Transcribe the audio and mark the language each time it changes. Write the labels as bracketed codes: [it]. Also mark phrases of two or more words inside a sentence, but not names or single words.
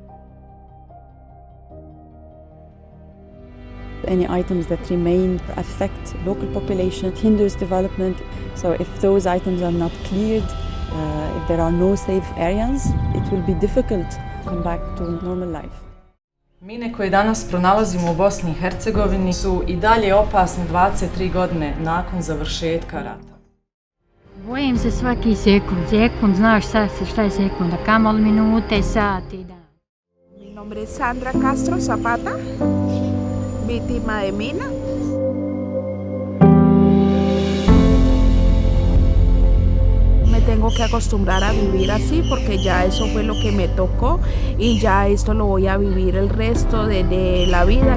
[en] Any items that remain affect local population, hinders development. So if those items are not cleared, if there are no safe areas, it will be difficult to come back to normal life. [bs] Mine koje danas pronalazimo u Bosni i Hercegovini su i dalje opasne 23 godine nakon završetka rata. Bojim se svaki sekund, znaš šta je sekunda, kamoli minute, sati, dan. [es] Mi nombre es Sandra Castro Zapata, víctima de mina. Me tengo que acostumbrar a vivir así porque ya eso fue lo que me tocó y ya esto lo voy a vivir el resto de la vida.